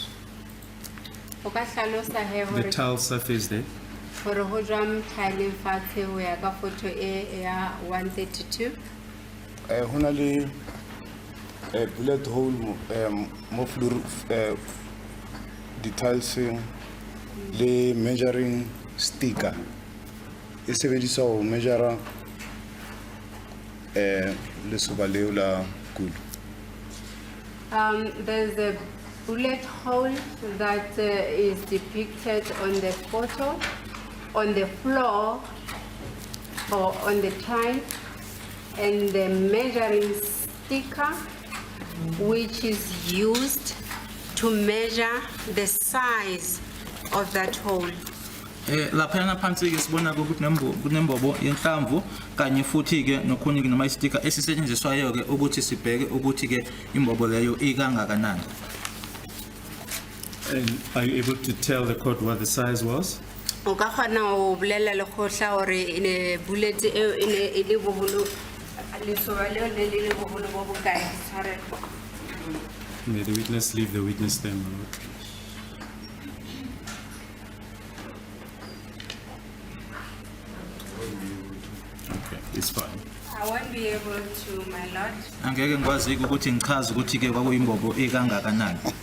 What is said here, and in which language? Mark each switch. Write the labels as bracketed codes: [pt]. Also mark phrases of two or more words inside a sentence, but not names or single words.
[st] O ka hlalosa he [en] the [st] hore [en] tile surface there? [st] hore ho jwang tile fatshe ho ya ka photo e ya 132. Ho na le [en] a bullet hole [st] mo [en] flur details [st] le [en] measuring sticker. [st] E sebediswa ho measure le soba leo la kudu. [en] There's a bullet hole that is depicted on the photo, on the floor, or on the tile, and the measuring sticker, which is used to measure the size of that hole. [zu] Lapha yana phansi ke sibona ukuthi kunembobo yenhlamvu kanye futhi ke nokhunye ke nama sticker esisetshenziswayo ke ukuthi sibheke ukuthi ke imbobo leyo ikangakanani. [en] And are you able to tell the court what the size was? [st] O ka kgona ho bolela le kgotla hore ne bullet eo e ne e le boholo lesoba leo le le boholo bo bokae tshware. [en] May the witness leave the witness stand, my lord. Okay, it's fine. I won't be able to, my lord. [zu] Angeke ngikwazi ukuthi ngichaze ukuthi ke kwakuyimbobo ekangakanani.